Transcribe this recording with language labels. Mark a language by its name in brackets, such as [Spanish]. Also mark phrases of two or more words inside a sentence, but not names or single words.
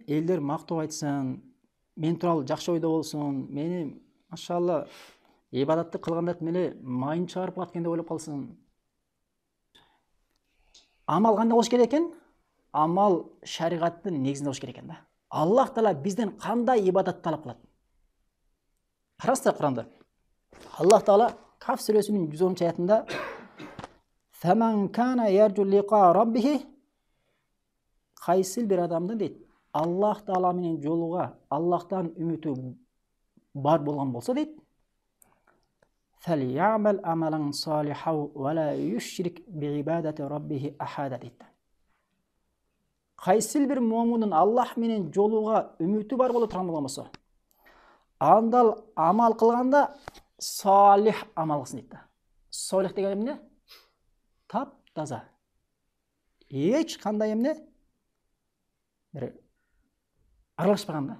[Kyrgyz] Элдер мактоо айтсын, мен тууралуу жакшы ойдо болсун, мени машалла ибадатты кылганда эле майын чыгарып калат экен деп ойлоп калсын. Амал кандай болуш керек экен? Амал шариғаттын негизинде болуш керек экен да. Аллах Таала бизден кандай ибадат талап кылат? Караңыздар Куранда. Аллах Таала Каф сүрөсүнүн 110 аятында [Arabic] "فمن كان يرجو لقاء ربه" [Kyrgyz] кайсыл бир адамды дейт, Аллах Таала менен жолуга, Аллахтан үмүтү бар болгон болсо дейт, [Arabic] "فليعمل عملا صالحا ولا يشرك بعبادة ربه أحدا" [Kyrgyz] дейт. Кайсыл бир момундун Аллах менен жолуга үмүтү бар боло турган болсо, андал амал кылганда салих амал кылсын дейт. Салих деген эмне? Тап таза. Эч кандай эмне? Бир аралашпаган да.